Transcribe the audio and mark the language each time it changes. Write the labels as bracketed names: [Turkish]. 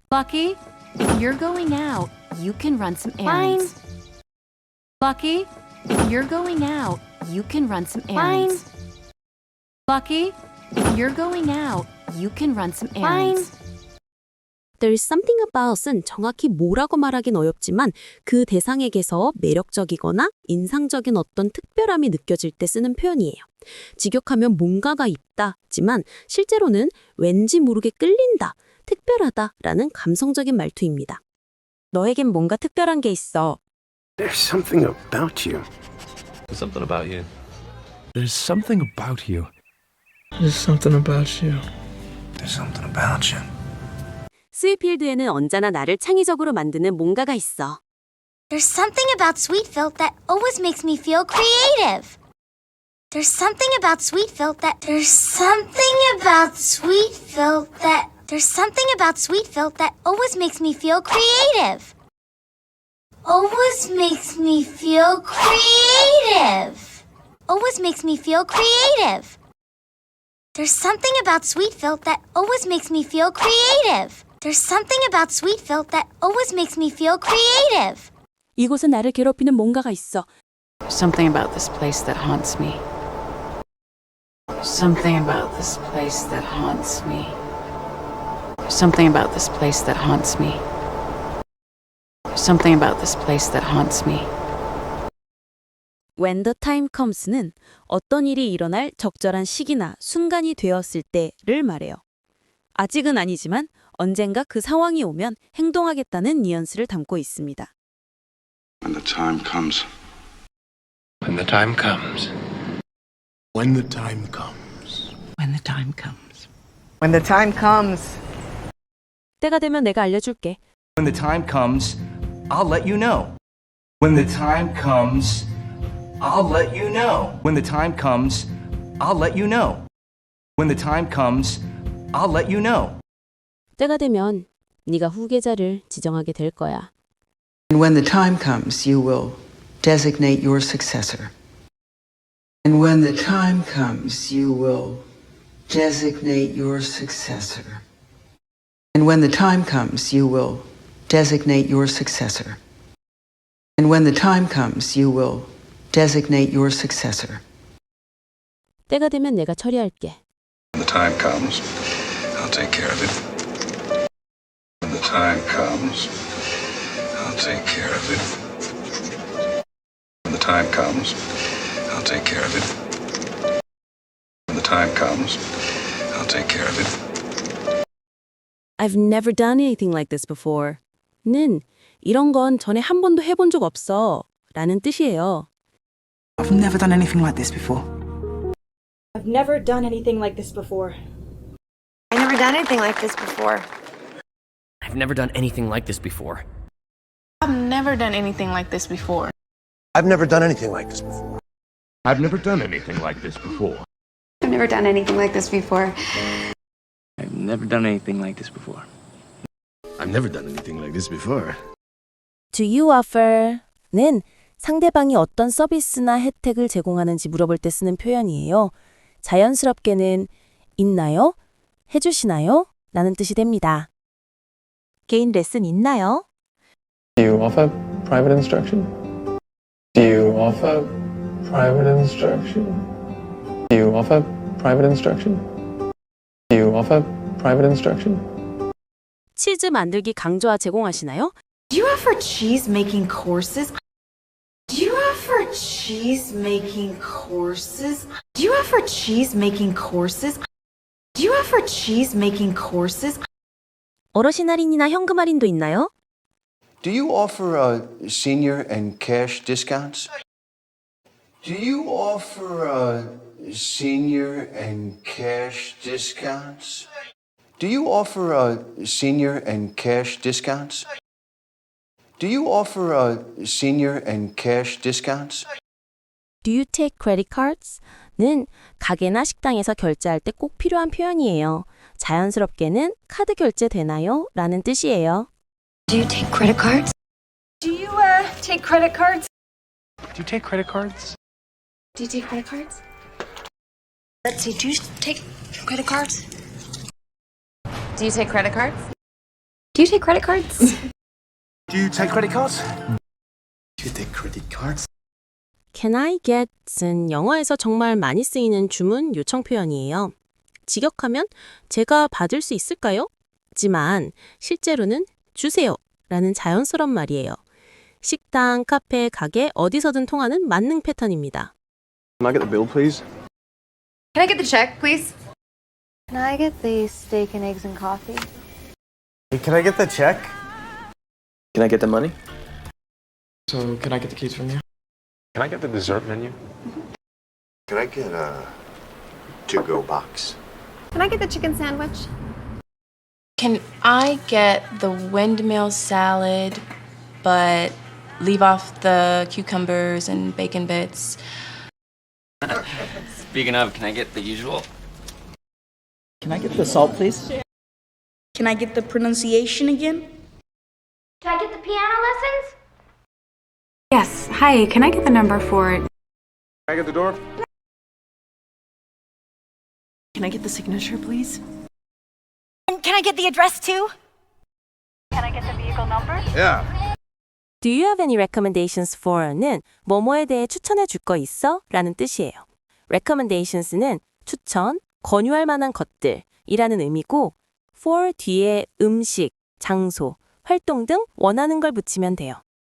[English] Lucky, if you're going out, you can run some errands. Lucky, if you're going out, you can run some errands. Lucky, if you're going out, you can run some errands. There's something about [Korean] 은 정확히 뭐라고 말하긴 어렵지만 그 대상에게서 매력적이거나 인상적인 어떤 특별함이 느껴질 때 쓰는 표현이에요. 직역하면 뭔가가 있다지만 실제로는 왠지 모르게 끌린다, 특별하다라는 감성적인 말투입니다. 너에겐 뭔가 특별한 게 있어. [English] There's something about you. There's something about you. There's something about you. There's something about you. There's something about you. [Korean] 스위필드에는 언제나 나를 창의적으로 만드는 뭔가가 있어. [English] There's something about Sweetfield that always makes me feel creative. There's something about Sweetfield that There's something about Sweetfield that There's something about Sweetfield that always makes me feel creative. Always makes me feel creative. Always makes me feel creative. There's something about Sweetfield that always makes me feel creative. There's something about Sweetfield that always makes me feel creative. [Korean] 이곳은 나를 괴롭히는 뭔가가 있어. [English] Something about this place that haunts me. Something about this place that haunts me. Something about this place that haunts me. Something about this place that haunts me. When the time comes [Korean] 는 어떤 일이 일어날 적절한 시기나 순간이 되었을 때를 말해요. 아직은 아니지만 언젠가 그 상황이 오면 행동하겠다는 뉘앙스를 담고 있습니다. [English] When the time comes. When the time comes. When the time comes. When the time comes. When the time comes. [Korean] 때가 되면 내가 알려줄게. [English] When the time comes, I'll let you know. When the time comes, I'll let you know. When the time comes, I'll let you know. When the time comes, I'll let you know. [Korean] 때가 되면 네가 후계자를 지정하게 될 거야. [English] And when the time comes, you will designate your successor. And when the time comes, you will designate your successor. And when the time comes, you will designate your successor. And when the time comes, you will designate your successor. [Korean] 때가 되면 내가 처리할게. [English] When the time comes, I'll take care of it. When the time comes, I'll take care of it. When the time comes, I'll take care of it. When the time comes, I'll take care of it. I've never done anything like this before. [Korean] 는 이런 건 전에 한 번도 해본 적 없어 라는 뜻이에요. [English] I've never done anything like this before. I've never done anything like this before. I never done anything like this before. I've never done anything like this before. I've never done anything like this before. I've never done anything like this before. I've never done anything like this before. I've never done anything like this before. I've never done anything like this before. I've never done anything like this before. Do you offer? [Korean] 는 상대방이 어떤 서비스나 혜택을 제공하는지 물어볼 때 쓰는 표현이에요. 자연스럽게는 있나요? 해주시나요? 라는 뜻이 됩니다. 개인 레슨 있나요? [English] Do you offer private instruction? Do you offer private instruction? Do you offer private instruction? Do you offer private instruction? [Korean] 치즈 만들기 강좌 제공하시나요? [English] Do you offer cheese making courses? Do you offer cheese making courses? Do you offer cheese making courses? Do you offer cheese making courses? [Korean] 어르신 할인이나 현금 할인도 있나요? [English] Do you offer senior and cash discounts? Do you offer senior and cash discounts? Do you offer senior and cash discounts? Do you offer senior and cash discounts? Do you take credit cards? [Korean] 는 가게나 식당에서 결제할 때 꼭 필요한 표현이에요. 자연스럽게는 카드 결제 되나요? 라는 뜻이에요. [English] Do you take credit cards? Do you take credit cards? Do you take credit cards? Do you take credit cards? Let's see, do you take credit cards? Do you take credit cards? Do you take credit cards? Do you take credit cards? Do you take credit cards? Can I get [Korean] 은 영어에서 정말 많이 쓰이는 주문 요청 표현이에요. 직역하면 제가 받을 수 있을까요? 지만 실제로는 주세요 라는 자연스러운 말이에요. 식당, 카페, 가게 어디서든 통하는 만능 패턴입니다. [English] Can I get the bill, please? Can I get the check, please? Can I get the steak and eggs and coffee? Hey, can I get the check? Can I get the money? So, can I get the keys from you? Can I get the dessert menu? Can I get a to-go box? Can I get the chicken sandwich? Can I get the windmill salad, but leave off the cucumbers and bacon bits? Speaking of, can I get the usual? Can I get the salt, please? Can I get the pronunciation again? Can I get the piano lessons? Yes. Hi, can I get the number for... Can I get the door? Can I get the signature, please? And can I get the address too? Can I get the vehicle number? Yeah. Do you have any recommendations for? [Korean] 는 뭐뭐에 대해 추천해 줄 거 있어? 라는 뜻이에요. recommendations는 추천, 권유할 만한 것들이라는 의미고 for 뒤에 음식, 장소, 활동 등 원하는 걸 붙이면 돼요.